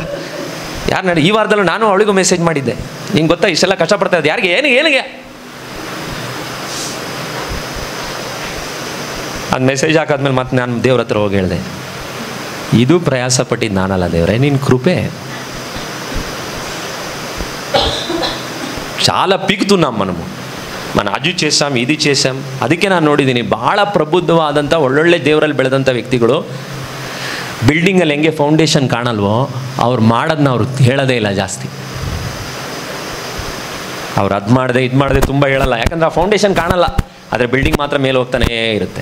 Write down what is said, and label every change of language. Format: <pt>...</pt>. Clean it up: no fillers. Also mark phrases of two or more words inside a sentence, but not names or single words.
<kn>ಯಾರು ಈ ವಾರದಲ್ಲೂ ನಾನು ಅವಳಿಗೂ ಮೆಸೇಜ್ ಮಾಡಿದ್ದೆ, ನಿಂಗೆ ಗೊತ್ತಾ ಇಷ್ಟೆಲ್ಲ ಕಷ್ಟಪಡ್ತಾ ಇರೋದು ಯಾರಿಗೆ, ಏನಿಗೆ ಅದು ಮೆಸೇಜ್ ಹಾಕಾದ್ಮೇಲೆ ಮತ್ತೆ ನಾನು ದೇವ್ರ ಹತ್ರ ಹೋಗಿ ಹೇಳಿದೆ, ಇದು ಪ್ರಯಾಸ ಪಟ್ಟಿದ್ದು ನಾನಲ್ಲ ದೇವ್ರೆ, ನಿನ್ನ ಕೃಪೆ.</kn> <te>చాలా పీకుతున్నాం మనం అది చేసాం ఇది చేసాం.</te> <kn>ಅದಕ್ಕೆ ನಾನು ನೋಡಿದ್ದೀನಿ ಭಾಳ ಪ್ರಬುದ್ಧವಾದಂಥ ಒಳ್ಳೊಳ್ಳೆ ದೇವರಲ್ಲಿ ಬೆಳೆದಂಥ ವ್ಯಕ್ತಿಗಳು ಬಿಲ್ಡಿಂಗಲ್ಲಿ ಹೆಂಗೆ ಫೌಂಡೇಶನ್ ಕಾಣಲ್ವೋ ಅವ್ರು ಮಾಡೋದನ್ನ ಅವ್ರು ಹೇಳೋದೇ ಇಲ್ಲ ಜಾಸ್ತಿ. ಅವ್ರು ಅದು ಮಾಡಿದೆ ಇದು ಮಾಡಿದೆ ತುಂಬ ಹೇಳಲ್ಲ, ಯಾಕಂದರೆ ಆ ಫೌಂಡೇಶನ್ ಕಾಣಲ್ಲ, ಆದರೆ ಬಿಲ್ಡಿಂಗ್ ಮಾತ್ರ ಮೇಲೆ ಹೋಗ್ತಾನೇ ಇರುತ್ತೆ.</kn>